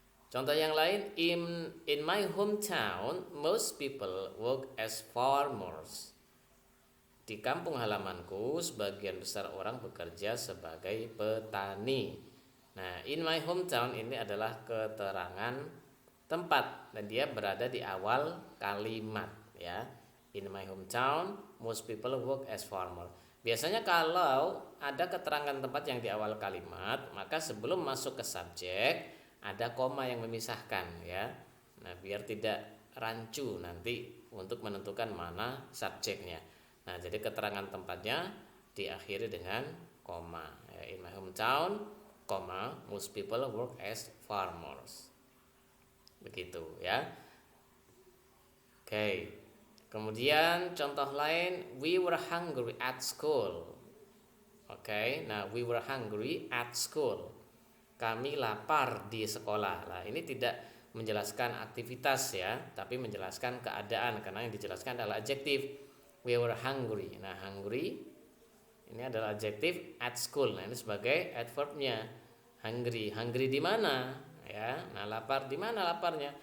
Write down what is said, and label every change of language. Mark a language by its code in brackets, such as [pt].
[id] Contoh yang lain, [en] in my hometown most people work as farmers. [id] Di kampung halamanku sebagian besar orang bekerja sebagai petani. Nah, [en] in my hometown [id] ini adalah keterangan tempat dan dia berada di awal kalimat, ya. [en] In my hometown most people work as farmer. [id] Biasanya kalau ada keterangan tempat yang di awal kalimat, maka sebelum masuk ke subjek ada koma yang memisahkan, ya. Nah, biar tidak rancu nanti untuk menentukan mana subjeknya. Nah, jadi keterangan tempatnya diakhiri dengan koma, ya. [en] In my hometown, koma, most people work as farmers. [id] Begitu, ya. Oke. Kemudian contoh lain, [en] we were hungry at school. Oke, nah we were hungry at school. [id] Kami lapar di sekolah. Nah, ini tidak menjelaskan aktivitas, ya, tapi menjelaskan keadaan karena yang dijelaskan adalah adjektif. [en] We were hungry. [id] Nah, hungry ini adalah adjektif [en] at school. [id] Nah, ini sebagai adverbnya. Hungry. Hungry di mana? Ya. Nah, lapar di mana laparnya?